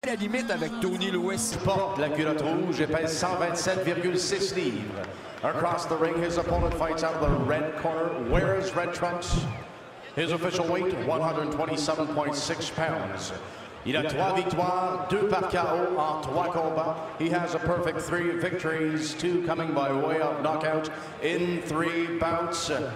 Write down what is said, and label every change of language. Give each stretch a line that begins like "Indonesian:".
French: la limite avec Tony Lewis. Porte la culotte rouge et pèse 127,6 livres.
English: Across the ring, his opponent fights out of the red corner, wears red trunks. His official weight, 127.6 pounds.
French: Il a 3 victoires, 2 par KO en 3 combats.
English: He has a perfect 3 victories, 2 coming by way of knockout in 3 bouts.